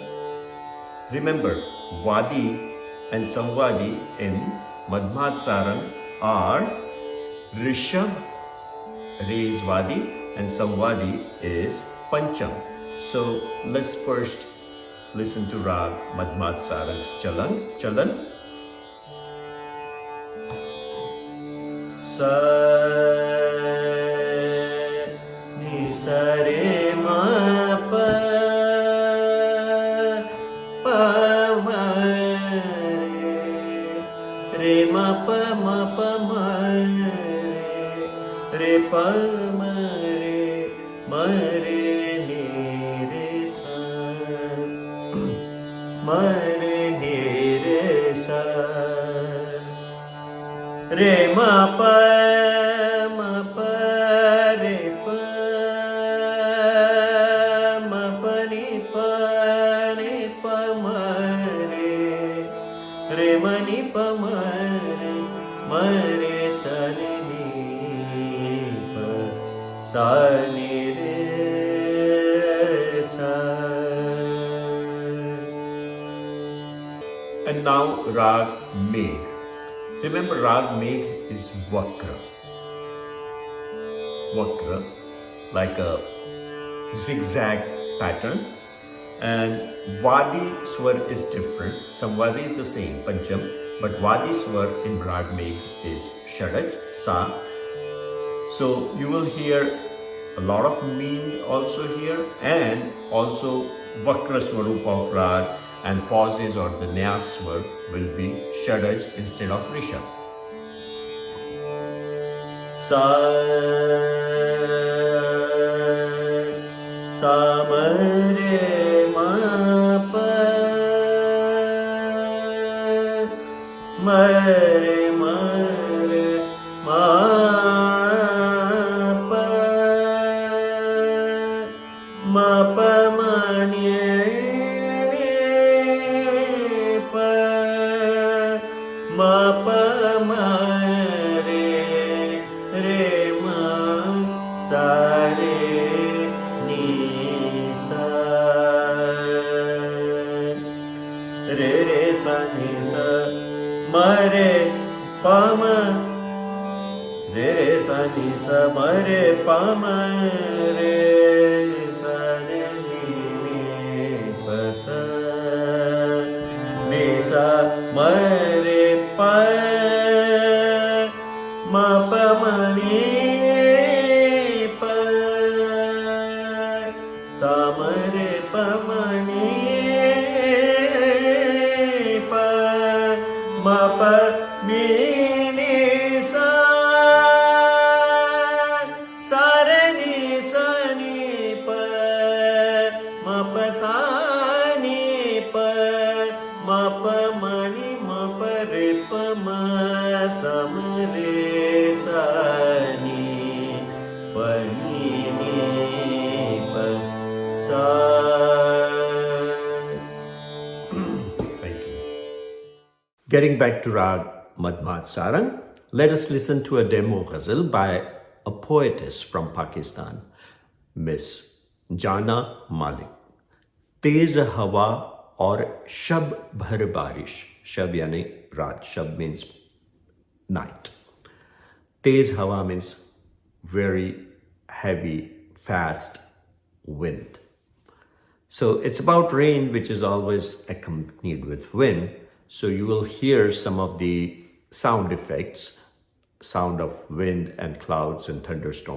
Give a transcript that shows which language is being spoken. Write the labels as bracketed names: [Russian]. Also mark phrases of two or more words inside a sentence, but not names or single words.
[English] Remember, Vadi and Samvadi in Madhmad Sarang are Rishabh, Re is Vadi, and Samvadi is Pancham. So let's first listen to Rag Madhmad Sarang's chalan. Sa ni sa re ma pa pa ma re ma pa ma re pa ma re ni re sa ma re ni re sa re ma pa re pa ma pa ni pa ma re ma ni pa ma re sa re ni pa sa ni re sa. And now Rag Megh. Remember, Rag Megh is Vakra. Vakra, like a zigzag pattern. And Vadi Swar is different. Samvadi is the same, Pancham. But Vadi Swar in Rag Megh is Shadaj, Sa. So you will hear a lot of mean also here, and also Vakra Swarup of Rag, and pauses or the Nyas Swar will be Shadaj instead of Rishabh. Sa ma re ma pa ma re ma pa ma pa ma ni re pa ma pa ma re ma sa re ni sa re sa ni sa ma re pa ma re sa ni sa ma re pa ma re sa re ni pa sa ni sa ma re मनी प सामरे पमनी प म प मी नि सा सारे नि स नि प म प सा नि प म प म नि म प रे प म सम रे सा नि प नि नि प सा. Thank you. Getting back to Rag Madhmad Sarang, let us listen to a demo ghazal by a poetess from Pakistan, Miss Jana Malik. [Hindi] तेज हवा और शब भर बारिश. शब यानी रात. शब [English] means night. [Hindi] तेज हवा [English] means very heavy, fast wind. So it's about rain, which is always accompanied with wind. So you will hear some of the sound effects, sound of wind and clouds and thunderstorm.